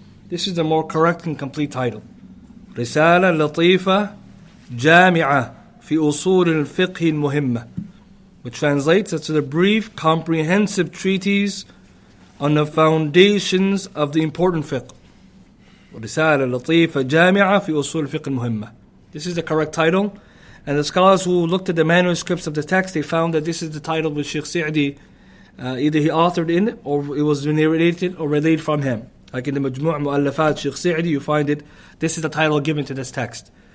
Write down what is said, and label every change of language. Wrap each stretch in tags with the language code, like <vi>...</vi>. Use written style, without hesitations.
<en>This is the more correct and complete title.</en> <ar>رسالة لطيفة جامعة في أصول الفقه المهمة,</ar> <en>which translates as the brief, comprehensive treatise on the foundations of the important fiqh.</en> <ar>رسالة لطيفة جامعة في أصول الفقه المهمة.</ar> <en>This is the correct title. And the scholars who looked at the manuscripts of the text, they found that this is the title which Shaykh Sa'di either he authored in it or it was narrated or relayed from him. Like in the Majmu' Mu'allafat Shaykh Sa'di, you find it, this is the title given to this text.</en>